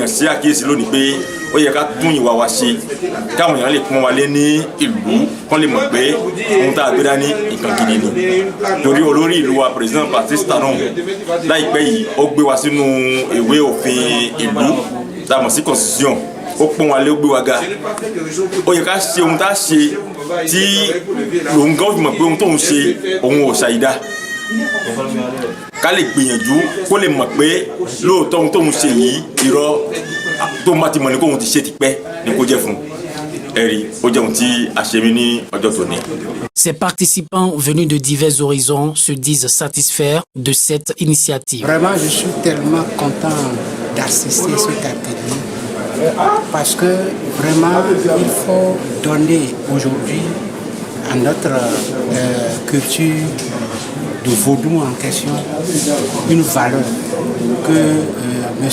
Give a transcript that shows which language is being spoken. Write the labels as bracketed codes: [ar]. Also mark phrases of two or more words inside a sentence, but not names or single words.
[yo] èèyàn sí àkíyèsí lónìí pé ó yẹ ká tún ìwà wa ṣe káwọn èèyàn lè pọ́n wa lé ní ìlú kán lè mọ̀ pé ohun tá a gbé dání nǹkan gidi ni torí olórí ìlú wa president Patrice Talon láìpẹ́ yìí ó gbé wa sínú ìwé òfin ìlú tá a mọ̀ sí constitution ó pọ́n wa lé ó gbé wa ga ó yẹ ká ṣe ohun tá a ṣe tí òun gan fi mọ̀ pé ohun tóun ṣe òun ò ṣàyídá ká lè gbìyànjú kó lè mọ̀ pé lóòótọ́ ohun tóun ṣe yìí irọ́ tó má ti mọ̀ ní kóun ti ṣe tipẹ́ ní kó jẹ́ fún ẹ̀rí ó jẹ́ ohun tí a ṣe mí ní ọjọ́ tòní. [fr] Ces participants venus de divers horizons se disent satisfaits de cette initiative. Vraiment, je suis tellement content d'assister à cet atelier parce que vraiment, il faut donner aujourd'hui à notre culture de vaudou en question une valeur que M.